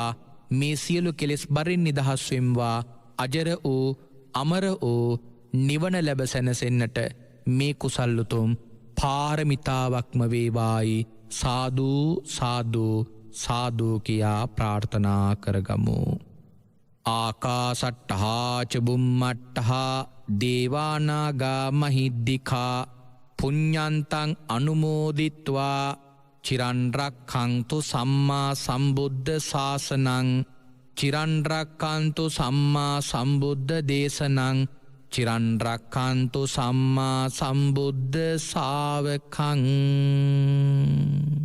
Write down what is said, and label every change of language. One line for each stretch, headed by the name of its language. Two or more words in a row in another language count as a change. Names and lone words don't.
Sinhala: මේ සියලු කෙලෙස් බරින් නිදහස් වෙම්වා. අජර වූ අමර වූ නිවන ලැබ සැනසෙන්නට මේ කුසල්ලුතුම් පාරමිතාවක්ම වේවායි සාදූ සාදූ සාදූ කියා ප්‍රාර්ථනා කරගමු.
Pali: ආකාසට්ටහාච බුම්මට්ටහා දේවානාගා මහිද්දිකා පුඤ්ඤන්තං අනුමෝදිත්වා චිරන්රක්ඛන්තු සම්මා සම්බුද්ධ ශාසනං චිරන්රක්ඛන්තු සම්මා සම්බුද්ධ දේශනං චිරන්රක්ඛන්තු සම්මා සම්බුද්ධ ශාවකං.